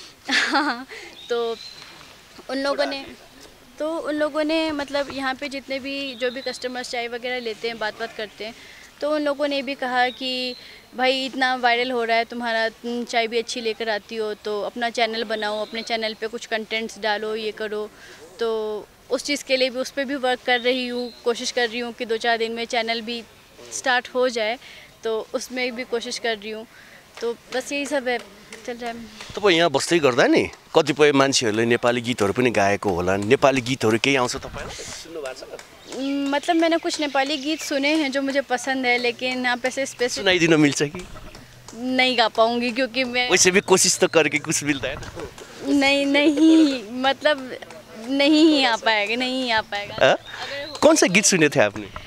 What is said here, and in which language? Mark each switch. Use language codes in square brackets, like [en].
[hi] हाँ, तो उन लोगों ने मतलब यहाँ पे जितने भी जो भी कस्टमर्स चाय वगैरह लेते हैं, बात करते हैं, तो उन लोगों ने भी कहा कि भाई इतना वायरल हो रहा है तुम्हारा, चाय भी अच्छी लेकर आती हो तो अपना चैनल बनाओ, अपने चैनल पे कुछ कंटेंट्स डालो, ये करो। तो उस चीज़ के लिए भी उस पर भी वर्क कर रही हूँ, कोशिश कर रही हूँ कि 2-4 दिन में चैनल भी स्टार्ट हो जाए, तो उसमें भी कोशिश कर रही हूँ। तो बस यही सब है, चल रहा है। [ne] तपाईँ यहाँ बस्दै गर्दा नि कतिपय मान्छेहरूले नेपाली गीतहरू पनि गाएको होला, नेपाली गीतहरू केही आउँछ तपाईँलाई? सुन्नु भएको छ? [hi] मतलब मैंने कुछ नेपाली गीत सुने हैं जो मुझे पसंद है, लेकिन आप ऐसे स्पेसिफिक [ne] सुनाइदिन मिल्छ कि? [hi] नहीं गा पाऊँगी क्योंकि मैं वैसे भी कोशिश तो करके कुछ मिलता है ना। नहीं मतलब नहीं आ पाएगा। कौन सा गीत सुने थे आपने?